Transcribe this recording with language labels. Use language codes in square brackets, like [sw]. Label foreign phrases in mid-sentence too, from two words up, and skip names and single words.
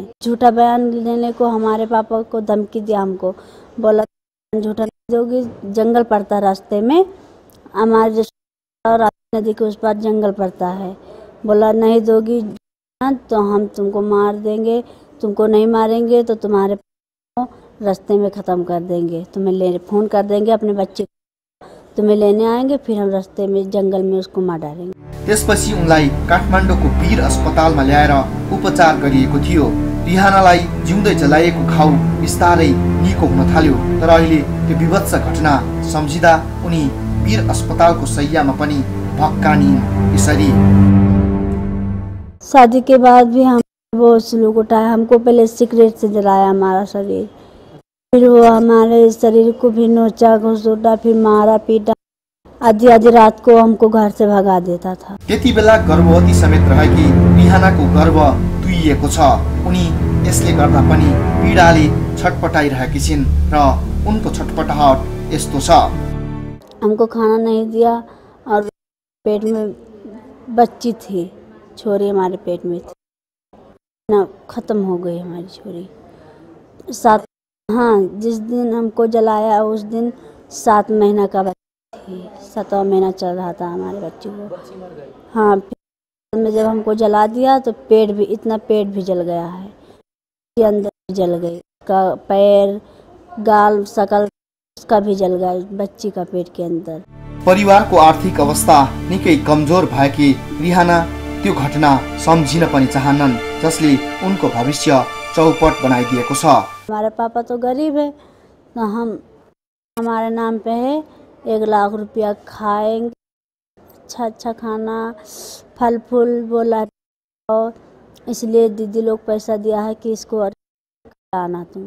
[hi] झूठा बयान लेने को हमारे पापा को धमकी दिया हमको, बोला झूठा नहीं दोगी, जंगल पड़ता रास्ते में, हमारे नदी के उस पार जंगल पड़ता है, बोला नहीं दोगी तो हम तुमको मार देंगे, तुमको नहीं मारेंगे तो तुम्हारे रास्ते में ख़त्म कर देंगे, तुम्हें फ़ोन कर देंगे, अपने बच्चे तुम्हें लेने आएंगे, फिर हम रास्ते में जंगल में उसको मार डालेंगे। [ne] त्यसपछि उनलाई काठमाडौँको वीर अस्पतालमा ल्याएर उपचार गरिएको थियो। रिहानालाई जिउँदै जलाइएको घाउ बिस्तारै निको हुन थाल्यो। तर अहिले त्यो विभत्स घटना सम्झिँदा उनी वीर अस्पतालको शैय्यामा पनि भक्कानिन्। यसरी [hi] शादी के बाद भी हम वो स्लोक उठाया, हमको पहले सिगरेट से जलाया हमारा शरीर, फिर वो हमारे शरीर को भी नोचा घुसोटा, फिर मारा पीटा, आधी रात को हमको घर से भगा देता था। [ne] त्यति बेला गर्भवती समेत रहेकी रिहानाको गर्भ तुइएको छ। उनी यसले गर्दा पनि पीडाले छटपटाइरहेकी छिन् र उनको छटपटाहट यस्तो छ। [hi] हमको खाना नहीं दिया और पेट में बच्ची थी, छोरी हमारे पेट में थी ना, ख़त्म हो गई हमारी छोरी। 7 हाँ, जिस दिन हमको जलाया उस दिन 7 महीना का बच्चा थी, 7वां महीना चल रहा था हमारे बच्चे को। हाँ, पेट में जब हमको जला दिया तो पेट भी जल गया है, के अंदर भी जल गई, का पैर गाल सकल उसका भी जल गया, बच्ची का पेट के अंदर। [ne] परिवारको आर्थिक अवस्था निकै कमजोर भएकी रिहाना त्यो घटना सम्झिन पनि चाहन्नन्, जसले उनको भविष्य चौपट बनाइदिएको छ। [hi] हमारे पापा तो गरीब है, तो हमारे नाम पे है 1 लाख रुपया खाएंगे, अच्छा खाना, फल फूल बोला, और इसलिए दीदी लोग पैसा दिया है कि इसको आना तुम।